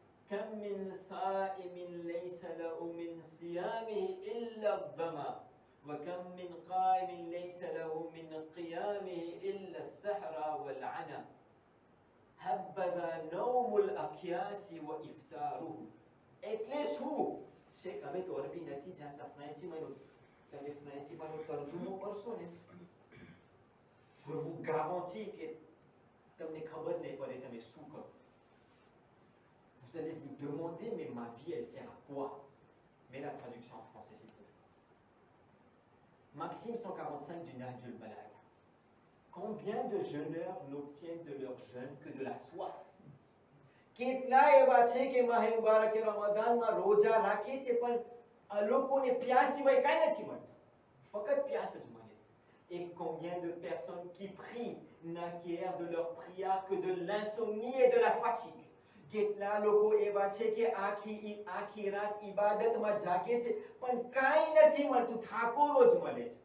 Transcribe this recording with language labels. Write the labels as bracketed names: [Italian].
[Arabic] كم من صائم ليس له من صيامه إلا الظمأ وكم من قائم ليس له من قيامه إلا السحر والعنى هبذا نوم الأكياس وإفطاره. [Gujarati] એટલે શું? શેખ હવે તો અરબી નથી જાણતા, ફ્રેન્ચીમાં તમે ફ્રેન્ચીમાં તરજુમો કરશો ને, [French] je vous garantis [Gujarati] કે તમને ખબર નહીં પડે તમે શું કરો. [French] Vous allez vous demander, mais ma vie, elle sert à quoi? Mets la traduction en français, s'il te plaît. Maxime 145 du Nahjul Balagha. Combien de jeûneurs n'obtiennent de leur jeûne que de la soif? [Gujarati] કેટલા એવા છે કે માહે મુબારક રમઝાનમાં રોજા રાખે છે, પણ આ લોકોને પ્યાસ સિવાય કાંઈ નથી મળતું, ફક્ત પ્યાસ જ મળે છે. [French] Et combien de personnes qui prient n'acquièrent de leur prière que de l'insomnie et de la fatigue. [Gujarati] કેટલા લોકો એવા છે કે આખી રાત ઇબાદતમાં જાગે છે પણ કાંઈ નથી મળતું, થાકોરો જ મળે છે.